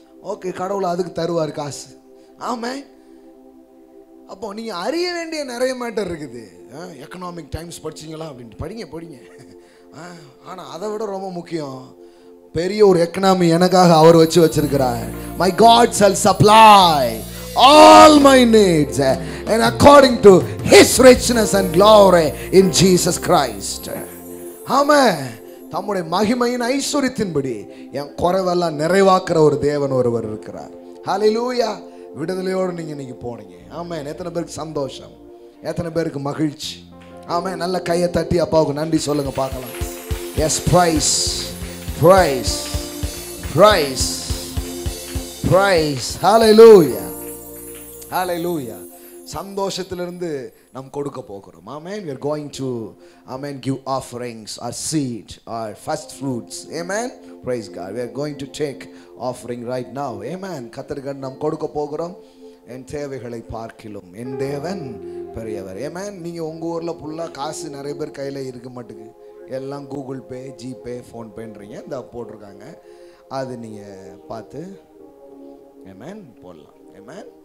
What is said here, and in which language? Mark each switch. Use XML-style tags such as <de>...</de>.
<ta>Okay, கடவுளை அதுக்கு தருவார் காசு. ஆமாம். அப்போ நீங்கள் அறிய வேண்டிய நிறைய மேட்டர் இருக்குது. எக்கனாமிக் டைம்ஸ் படிச்சிங்களா அப்படின்ட்டு படிங்க படிங்க. ஆனால் அதை விட ரொம்ப முக்கியம், பெரிய ஒரு எக்கனாமி எனக்காக அவர் வச்சிருக்கிறார்.</ta> <en>My God shall supply all my needs and according to his richness and glory in Jesus Christ.</en> <ta>ஆமென். தம்முடைய மகிமையின் ஐஸ்வரியத்தின்படி என் குறைவெல்லாம் நிறைவாக்குற ஒரு தேவன் ஒருவர் இருக்கிறார். ஹல்லேலூயா. விடுதலையோடு நீங்க இன்னைக்கு போனீங்க. ஆமென். எத்தனை பேருக்கு சந்தோஷம், எத்தனை பேருக்கு மகிழ்ச்சி. ஆமென். நல்ல கையை தட்டி அப்பாவுக்கு நன்றி சொல்லுங்க பார்க்கலாம்.</ta> <en>Yes, praise praise praise praise.</en> <ta>ஹல்லேலூயா, ஹல்லேலூயா. சந்தோஷத்திலிருந்து நாம் கொடுக்க போகிறோம். ஆமென்.</ta> <en>we are going to give offerings, our seed, our first fruits. Amen. Praise God. We are going to take offering right now. Amen.</en> <ta>கர்த்தருக்கு நாம் கொடுக்க போகிறோம். என் தேவைகளை பார்க்கிலும் என் தேவன் பெரியவர். ஏமேன். நீங்கள் உங்கள் ஊரில் ஃபுல்லாக காசு நிறைய பேர் கையில் இருக்க மாட்டேங்குது. எல்லாம் கூகுள் பே, ஜிபே, ஃபோன்பேன்றீங்க. இந்த போட்டிருக்காங்க, அது நீங்கள் பார்த்து ஏமேன் போடலாம். ஏமேன்.</ta>